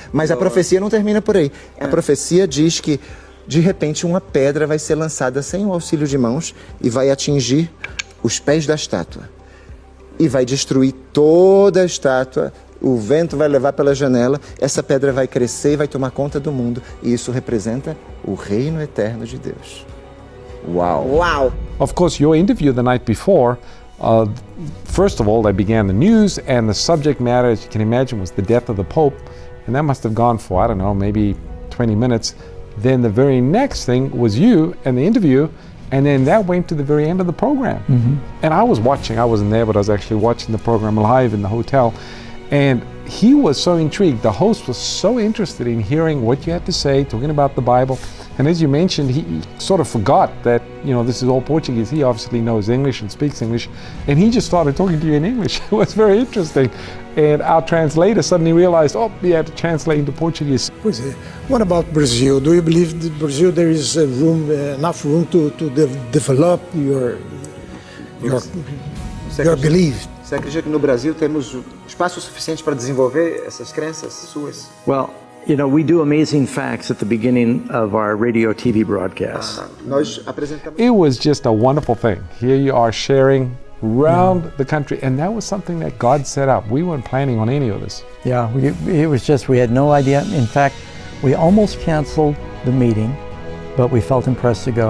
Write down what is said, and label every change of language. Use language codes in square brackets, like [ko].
[pt] Mas a profecia não termina por aí. A profecia diz que, de repente, uma pedra vai ser lançada sem o auxílio de mãos e vai atingir os pés da estátua. E vai destruir toda a estátua. O vento vai levar pela janela, essa pedra vai crescer e vai tomar conta do mundo. E isso representa o reino eterno de Deus. Wow. Wow. [en] Of course, your interview the night before, first of all, they began the news, and the subject matter, as you can imagine, was the death of the Pope. And that must have gone for, I don't know, maybe 20 minutes. Then the very next thing was you and the interview, and then that went to the very end of the program. And I was watching, I wasn't there, but I was actually watching the program live in the hotel. And he was so intrigued. The host was so interested in hearing what you had to say, talking about the Bible. And as you mentioned, he sort of forgot that, this is all Portuguese. He obviously knows English and speaks English. And he just started talking to you in English. It was very interesting. And our translator suddenly realized, he had to translate into Portuguese. [pt] Pois é. [en] What about Brazil? Do you believe that Brazil there is enough room to develop your belief? [pt] Você acredita que no Brasil temos espaço suficiente para desenvolver essas crenças suas? Well, [en] You know, we do amazing facts at the beginning of our radio TV broadcasts. [pt] Nós apresentamos. [en] It was just a wonderful thing. Here you are sharing around the country, and that was something that God set up. We weren't planning on any of this. Yeah, it was just, we had no idea. In fact, we almost canceled the meeting, but we felt impressed to go.